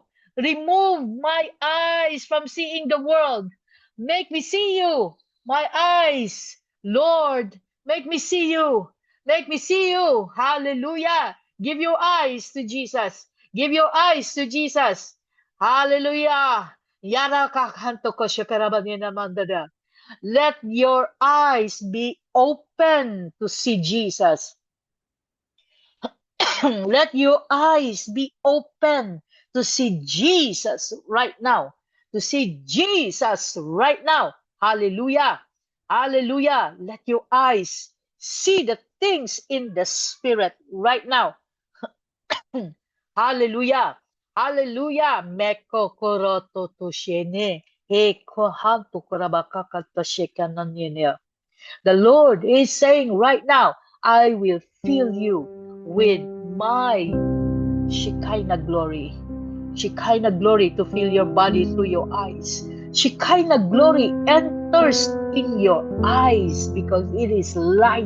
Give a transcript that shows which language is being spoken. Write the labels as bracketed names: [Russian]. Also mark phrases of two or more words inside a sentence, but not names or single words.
[English] Remove my eyes from seeing the world. Make me see you. My eyes. Lord, make me see you. Make me see you. Hallelujah. Give your eyes to Jesus. Give your eyes to Jesus. Hallelujah. Yara kakanto ko shakarabanina mandada. Let your eyes be open to see Jesus. Let your eyes be open to see Jesus right now. To see Jesus right now. Hallelujah. Hallelujah. Let your eyes see the things in the spirit right now. Hallelujah. Hallelujah. Meko koroto to shene. He kohanto korabakaka to shekananyene. The Lord is saying right now, I will fill you with my Shekinah glory. Shekinah glory to fill your body through your eyes. Shekinah glory enters in your eyes because it is light.